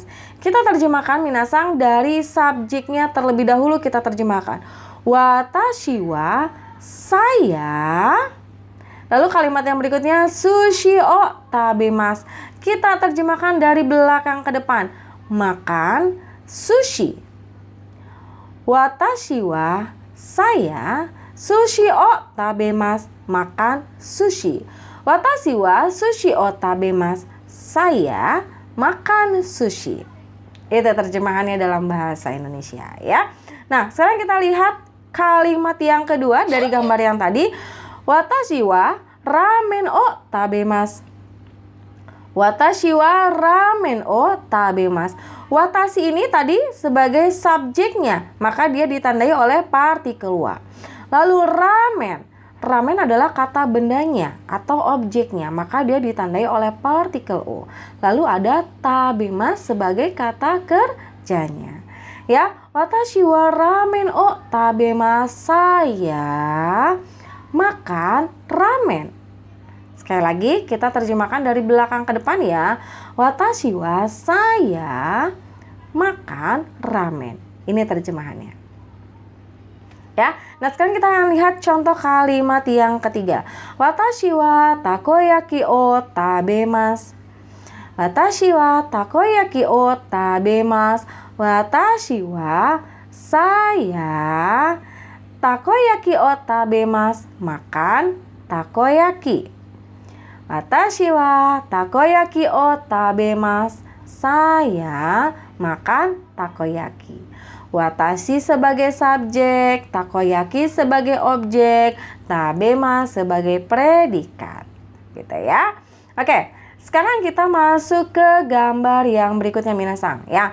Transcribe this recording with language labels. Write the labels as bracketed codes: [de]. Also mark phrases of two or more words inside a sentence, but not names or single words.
[id] Kita terjemahkan minasang dari subjeknya terlebih dahulu kita terjemahkan. [ja] 私は saya. [id] Lalu kalimat yang berikutnya [ja] 寿司を食べます. [id] Kita terjemahkan dari belakang ke depan. Makan sushi. [ja] 私は saya 寿司を食べます. [id] Makan sushi. [ja] 私は寿司を食べます. [id] Saya makan sushi. Itu terjemahannya dalam bahasa Indonesia ya. Nah, sekarang kita lihat kalimat yang kedua dari gambar yang tadi. [ja] 私はラーメンを食べます. 私はラーメンを食べます. [id] Watashi ini tadi sebagai subjeknya, maka dia ditandai oleh partikel wa. Lalu ramen. Ramen adalah kata bendanya atau objeknya, maka dia ditandai oleh partikel o. Lalu ada tabemasu sebagai kata kerjanya. Ya, [ja] 私はラーメンを食べます. [id] Saya makan ramen. Sekali lagi kita terjemahkan dari belakang ke depan ya. [ja] 私は [id] saya makan ramen. Ini terjemahannya. Ya. Nah, sekarang kita akan lihat contoh kalimat yang ketiga. [ja] 私はたこ焼きを食べます. 私はたこ焼きを食べます. 私は saya たこ焼きを食べます. [id] Makan takoyaki. [ja] 私はたこ焼きを食べます. [id] Saya makan takoyaki. Watashi sebagai subjek, takoyaki sebagai objek, tabemasu sebagai predikat. Gitu ya. Oke, sekarang kita masuk ke gambar yang berikutnya minasang ya.